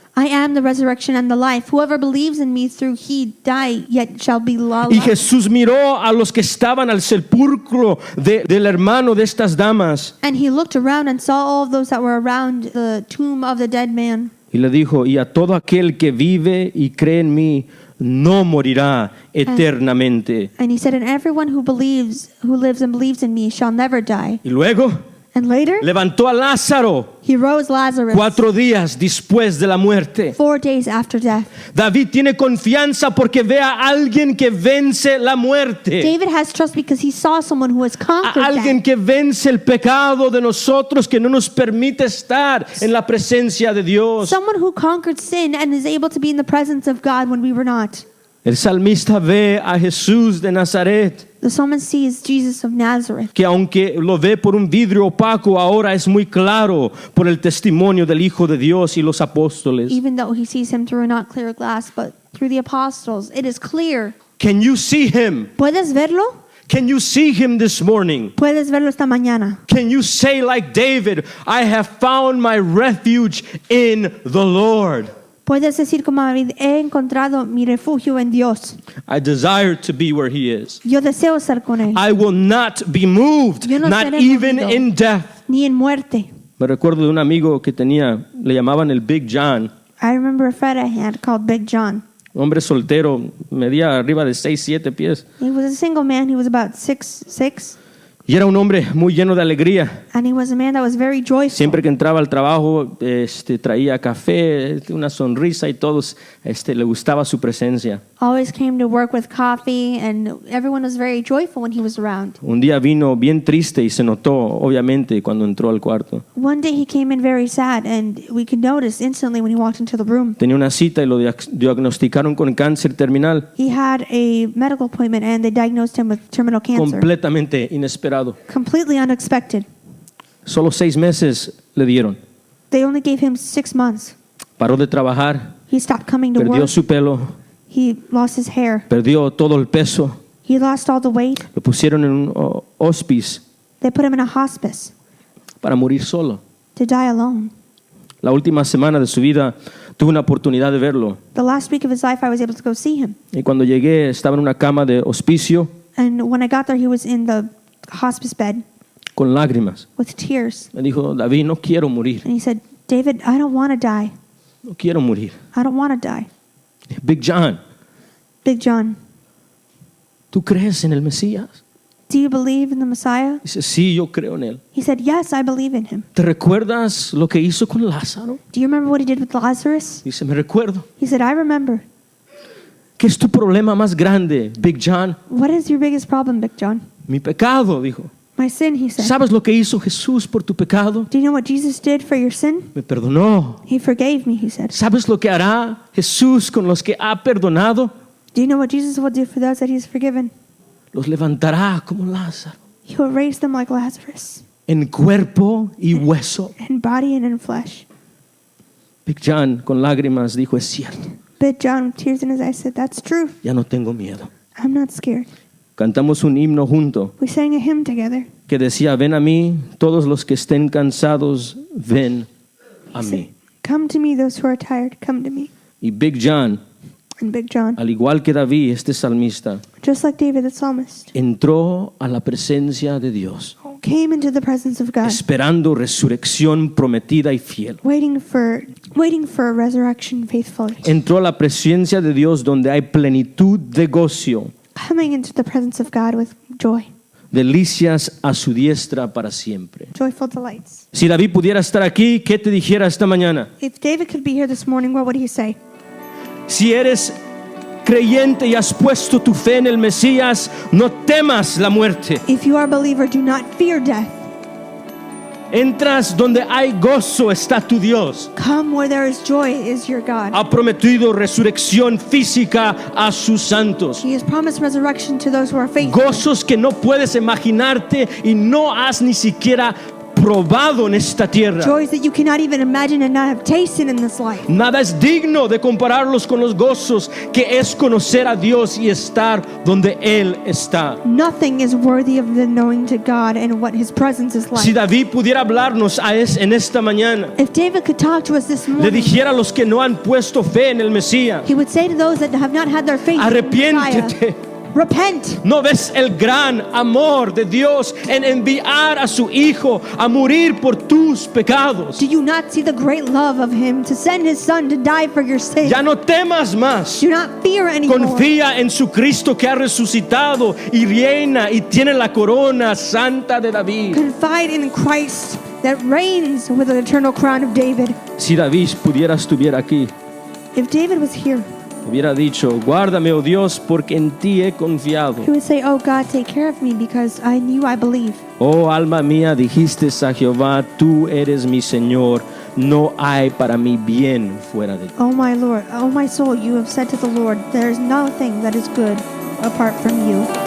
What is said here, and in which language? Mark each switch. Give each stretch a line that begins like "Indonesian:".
English: I am the resurrection and the life. Whoever believes in me through he die, yet shall be alive.
Spanish: Y Jesús miró a los que estaban al sepulcro del hermano de estas damas
English: And he looked around and saw all of those that were around the tomb of the dead man.
Spanish: y le dijo: y a todo aquel que vive y cree en mí, no morirá eternamente.
English: And he said, and everyone who lives and believes in me shall never die.
Spanish: Y luego
English: And later,
Spanish: levantó a Lázaro
English: he rose Lazarus
Spanish: 4 días después de la muerte.
English: 4 days after death.
Spanish: David tiene confianza porque ve a alguien que vence la muerte.
English: David has trust because he saw someone who has A conquered
Spanish: alguien
English: death.
Spanish: que vence el pecado de nosotros, que no nos permite estar en la presencia de Dios.
English: Someone who conquered sin and is able to be in the presence of God when we were not.
Spanish: El salmista ve a Jesús de Nazaret,
English: The psalmist sees Jesus of Nazareth,
Spanish: que aunque lo ve por un vidrio opaco, ahora es muy claro por el testimonio del Hijo de Dios y los apóstoles.
English: even though he sees him through a not clear glass, but through the apostles. It is clear. Can you see him?
Spanish: ¿Puedes verlo?
English: Can you see him this morning?
Spanish: Puedes verlo esta mañana.
English: Can you say like David, I have found my refuge in the Lord?
Spanish: Puedes decir como David, he encontrado mi refugio en Dios.
English: I desire to be where he is.
Spanish: Yo deseo estar con él,
English: I will not be moved,
Spanish: Yo no
English: not
Spanish: seré
English: even
Spanish: movido.
English: in death.
Spanish: ni en muerte. Me recuerdo de un amigo que tenía, le llamaban el Big John,
English: I remember a friend I had called Big John.
Spanish: un hombre soltero, medía arriba de 6, 7 pies.
English: He was a single man. He was about 6'6",
Spanish: Y era un hombre muy lleno de alegría.
English: and he was a man that was very joyful.
Spanish: Siempre que entraba al trabajo, traía café, una sonrisa y todos le gustaba su presencia.
English: Always came to work with coffee, and everyone was very joyful when he was around.
Spanish: Un día vino bien triste y se notó, obviamente, cuando entró al cuarto.
English: One day he came in very sad, and we could notice instantly when he walked into the room.
Spanish: Tenía una cita y lo diagnosticaron con cáncer terminal,
English: He had a medical appointment, and they diagnosed him with terminal cancer.
Spanish: completamente inesperado.
English: Completely unexpected.
Spanish: Solo 6 meses le dieron.
English: They only gave him 6 months.
Spanish: Paró de trabajar,
English: He stopped coming to
Spanish: perdió
English: work.
Spanish: su pelo,
English: He lost his hair.
Spanish: perdió todo el peso.
English: He lost all the weight.
Spanish: Lo pusieron en un hospice
English: They put him in a hospice
Spanish: para morir solo.
English: to die alone.
Spanish: La última semana de su vida tuve una oportunidad de verlo.
English: The last week of his life, I was able to go see him.
Spanish: Y cuando llegué estaba en una cama de hospicio.
English: And when I got there, he was in the hospice bed.
Spanish: con lágrimas.
English: with tears.
Spanish: Me dijo, David, no quiero morir.
English: And he said, David, I don't want to die.
Spanish: No quiero morir.
English: I don't want to die. Big John, Big John,
Spanish: ¿tú crees en el Mesías?
English: do you believe in the Messiah?
Spanish: Dice, sí, yo creo en él.
English: He said, yes, I believe in him.
Spanish: ¿Te recuerdas lo que hizo con Lázaro?
English: Do you remember what he did with Lazarus?
Spanish: Dice, me recuerdo.
English: He said, I remember.
Spanish: ¿Qué es tu problema más grande, Big John?
English: What is your biggest problem, Big John?
Spanish: Mi pecado, dijo.
English: My sin, he said.
Spanish: ¿Sabes lo que hizo Jesús por tu pecado?
English: Do you know what Jesus did for your sin?
Spanish: Me perdonó.
English: He forgave me, he said.
Spanish: ¿Sabes lo que hará Jesús con los que ha perdonado?
English: Do you know what Jesus will do for those that he's forgiven?
Spanish: Los levantará como Lázaro,
English: He will raise them like Lazarus,
Spanish: en cuerpo y hueso.
English: in body and in flesh.
Spanish: Big John, con lágrimas, dijo, es cierto,
English: But John, with tears in his eyes, said, that's true.
Spanish: ya no tengo miedo.
English: I'm not scared.
Spanish: Cantamos un himno junto
English: We sang a hymn together.
Spanish: que decía, ven a mí, todos los que estén cansados, ven a
English: He said,
Spanish: mí.
English: come to me, those who are tired, come to me.
Spanish: Y Big John,
English: And Big John,
Spanish: al igual que David, este salmista,
English: just like David the psalmist,
Spanish: entró a la presencia de Dios,
English: came into the presence of God,
Spanish: esperando resurrección prometida y fiel.
English: waiting for a resurrection faithfully.
Spanish: Entró a la presencia de Dios donde hay plenitud de gozo,
English: Coming into the presence of God with joy,
Spanish: delicias a su diestra para siempre.
English: joyful delights.
Spanish: Si David pudiera estar aquí, ¿qué te dijera esta mañana?
English: If David could be here this morning, what would he say?
Spanish: Si eres creyente y has puesto tu fe en el Mesías, no temas la muerte.
English: If you are a believer, do not fear death.
Spanish: Entras donde hay gozo, está tu Dios.
English: Come where there is joy is your God.
Spanish: Ha prometido resurrección física a sus santos.
English: He has promised resurrection to those who are faithful.
Spanish: Gozos que no puedes imaginarte y no has ni siquiera probado en esta tierra.
English: Joys that you cannot even imagine and not have tasted in this life.
Spanish: Nada es digno de compararlos con los gozos que es conocer a Dios y estar donde Él está.
English: Nothing is worthy of the knowing to God and what His presence is
Spanish: Si
English: like.
Spanish: David pudiera hablarnos en esta mañana,
English: If David could talk to us this
Spanish: le
English: morning,
Spanish: dijera a los que no han puesto fe en el Mesías,
English: he would say to those that have not had their faith in the Messiah,
Spanish: arrepiéntete.
English: repent.
Spanish: ¿No ves el gran amor de Dios en enviar a su Hijo a morir por tus pecados?
English: Do you not see the great love of Him to send His Son to die for your sins?
Spanish: Ya no temas más.
English: Do not fear anymore.
Spanish: Confía en su Cristo que ha resucitado y reina y tiene la corona santa de David.
English: Confide in Christ that reigns with the eternal crown of David.
Spanish: Si David estuviera aquí,
English: If David was here,
Spanish: hubiera dicho, guárdame, oh Dios, porque en ti he confiado.
English: he would say, oh God, take care of me because I knew I believe.
Spanish: Oh alma mía, dijiste a Jehová, tú eres mi Señor, no hay para mí bien fuera de ti.
English: Oh my Lord, oh my soul, you have said to the Lord, there is nothing that is good apart from you.